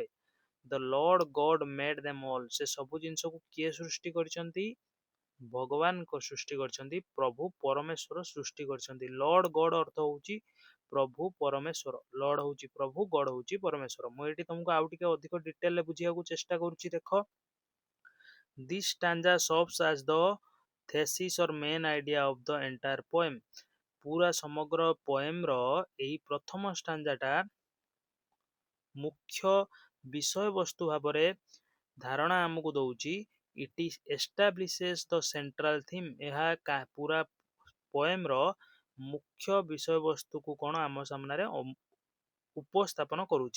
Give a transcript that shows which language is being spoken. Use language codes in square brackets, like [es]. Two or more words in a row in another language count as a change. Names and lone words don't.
[en] The Lord God made them all, [or] ସେ ସବୁ ଜିନିଷକୁ କିଏ ସୃଷ୍ଟି କରିଛନ୍ତି? ଭଗବାନଙ୍କ ସୃଷ୍ଟି କରିଛନ୍ତି, ପ୍ରଭୁ ପରମେଶ୍ୱର ସୃଷ୍ଟି କରିଛନ୍ତି। [en] Lord God [or] ଅର୍ଥ ହଉଛି ପ୍ରଭୁ ପରମେଶ୍ୱର। ଲର୍ଡ ହଉଛି ପ୍ରଭୁ, ଗଡ୍ ହଉଛି ପରମେଶ୍ୱର। ମୁଁ ଏଠି ତମକୁ ଆଉ ଟିକେ ଅଧିକ ଡିଟେଲରେ ବୁଝିବାକୁ ଚେଷ୍ଟା କରୁଛି। [en] ଦେଖ, ଦିସ୍ stanza serves as the thesis or main idea of the entire poem। [or] ପୁରା ସମଗ୍ର ପୋଏମର ଏହି ପ୍ରଥମ ଷ୍ଟାଞ୍ଜାଟା ମୁଖ୍ୟ ବିଷୟବସ୍ତୁ ଭାବରେ ଧାରଣା ଆମକୁ ଦଉଛି। [en] It establishes the central theme, [or] ଏହା ପୁରା ପୋଏମର ମୁଖ୍ୟ ବିଷୟବସ୍ତୁକୁ କ'ଣ ଆମ ସାମ୍ନାରେ ଉପସ୍ଥାପନ କରୁଛି।